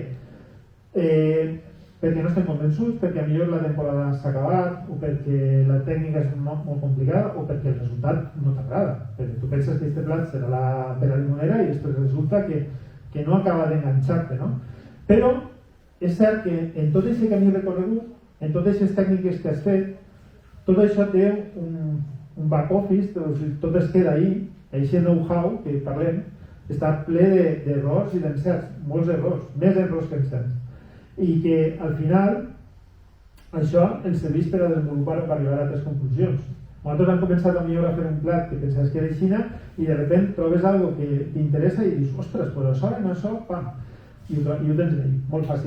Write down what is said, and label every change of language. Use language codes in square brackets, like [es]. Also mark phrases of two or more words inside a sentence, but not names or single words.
[ca] Perquè no estem convençuts, perquè millor la temporada s'ha acabat, o perquè la tècnica és molt complicada, o perquè el resultat no t'agrada. Perquè tu penses que aquest plat serà la pera limonera i després resulta que no acaba d'enganxar-te, no? Però és cert que en tot aquest camí recorregut, en totes aquestes tècniques que has fet, tot això té un [en] back office, [ca] tot es queda ahí, aquest know-how que parlem, està ple d'errors i d'encerts, molts errors, més errors que encerts. i que al final això ens serveix per a desenvolupar o per arribar a altres conclusions. Nosaltres hem començat a millorar a fer un plat que pensaves que era Xina i de repente trobes algo que t'interessa i dius, ostres, pues això, en això, pam, i ho tens ahí, molt fàcil.